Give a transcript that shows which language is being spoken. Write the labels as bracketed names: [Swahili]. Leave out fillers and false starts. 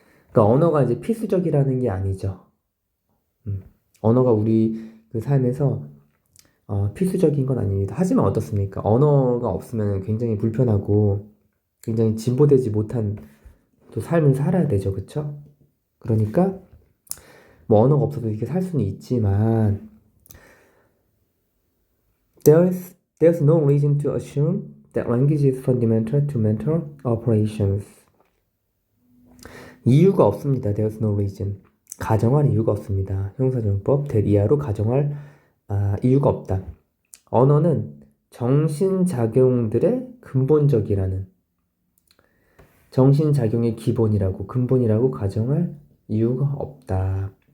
[Korean] 그러니까 언어가 이제 필수적이라는 게 아니죠. 언어가 우리 그 삶에서 필수적인 건 아닙니다. 하지만 어떻습니까? 언어가 없으면 굉장히 불편하고 굉장히 진보되지 못한 또 삶을 살아야 되죠. 그쵸? 그러니까 뭐 언어가 없어도 이렇게 살 수는 있지만 [English] there's no reason to assume that language is fundamental to mental operations. [Korean] 이유가 없습니다. [English] There's no reason. [Korean] 가정할 이유가 없습니다. 형사정법 that 이하로 가정할 이유가 없다. 언어는 정신작용들의 근본적이라는 정신작용의 기본이라고 근본이라고 가정할 이유가 없다.